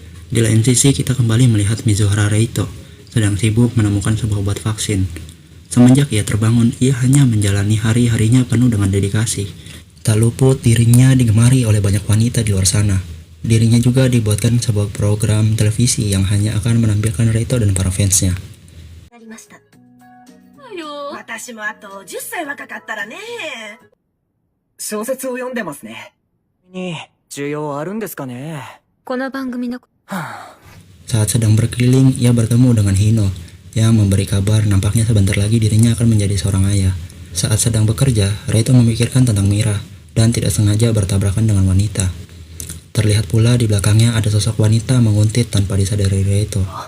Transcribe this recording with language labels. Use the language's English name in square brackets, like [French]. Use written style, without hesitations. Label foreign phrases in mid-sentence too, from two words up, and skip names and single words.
[Indonesian] Di lain sisi, kita kembali melihat Mizuhara Reito sedang sibuk menemukan sebuah obat vaksin. Semenjak ia terbangun, ia hanya menjalani hari-harinya penuh dengan dedikasi. Tak luput dirinya digemari oleh banyak wanita di luar sana. Dirinya juga dibuatkan sebuah program televisi yang hanya akan menampilkan Reito dan para fansnya. [Japanese] なりました。私もあと10歳若かったらね。小説を読んでますね。に、需要あるんですかね。この番組の [Indonesian] Saat sedang berkeliling, ia bertemu dengan Hino yang memberi kabar nampaknya sebentar lagi dirinya akan menjadi seorang ayah. Saat sedang bekerja, Reito memikirkan tentang Mira dan tidak sengaja bertabrakan dengan wanita. Terlihat pula di belakangnya ada sosok wanita menguntit tanpa disadari Reito.